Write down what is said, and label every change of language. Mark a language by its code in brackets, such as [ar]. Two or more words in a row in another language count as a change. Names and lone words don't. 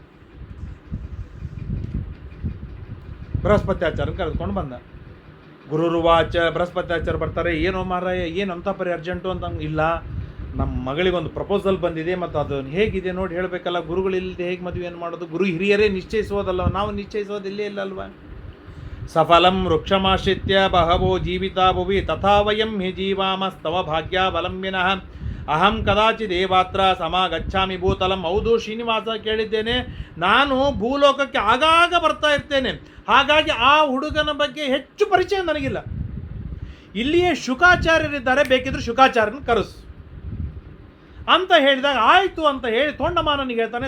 [kn] ಬೃಹಸ್ಪತ್ಯಾಚಾರ್ಯನ ಕರೆದುಕೊಂಡು ಬಂದ. ಗುರುರುವಾಚ, ಬೃಹಸ್ಪತ್ಯಾಚಾರ್ಯ ಬರ್ತಾರೆ. ಏನೋ ಮಾರಾಯ, ಏನು ಅಂತ ಪರಿ ಅರ್ಜೆಂಟು ಅಂತ. ಇಲ್ಲ, ನಮ್ಮ ಮಗಳಿಗೊಂದು ಪ್ರಪೋಸಲ್ ಬಂದಿದೆ, ಮತ್ತು ಅದು ಹೇಗಿದೆ ನೋಡಿ ಹೇಳಬೇಕಲ್ಲ, ಗುರುಗಳಿಲ್ಲದೆ ಹೇಗೆ ಮದುವೆಯನ್ನು ಮಾಡೋದು? ಗುರು ಹಿರಿಯರೇ ನಿಶ್ಚಯಿಸೋದಲ್ಲ, ನಾವು ನಿಶ್ಚಯಿಸೋದು ಇಲ್ಲೇ ಇಲ್ಲಲ್ವ? [sa] ಸಫಲಂ ವೃಕ್ಷಮಾಶ್ರಿತ್ಯ ಬಹವೋ ಜೀವಿತಾ ಭುವಿ ತಥಾ ವಯಂ ಹಿ ಜೀವಾಮಸ್ತವ ಭಾಗ್ಯಾವಲಂಬಿನಃ ಅಹಂ ಕದಾಚಿದೇವಾತ್ರ ಸಮಾಗಚ್ಛಾಮಿ ಭೂತಲಂ. [kn] ಹೌದು ಶ್ರೀನಿವಾಸ, ಕೇಳಿದ್ದೇನೆ, ನಾನು ಭೂಲೋಕಕ್ಕೆ ಆಗಾಗ ಬರ್ತಾ ಇರ್ತೇನೆ, ಹಾಗಾಗಿ ಆ ಹುಡುಗನ ಬಗ್ಗೆ ಹೆಚ್ಚು ಪರಿಚಯ ನನಗಿಲ್ಲ. ಇಲ್ಲಿಯೇ ಶುಕಾಚಾರ್ಯರಿದ್ದಾರೆ, ಬೇಕಿದ್ರೆ ಶುಕಾಚಾರ್ಯನ ಕರೆಸು ಅಂತ ಹೇಳಿದಾಗ ಆಯಿತು ಅಂತ ಹೇಳಿ ತೊಂಡಮಾನನಿಗೆ ಹೇಳ್ತಾನೆ.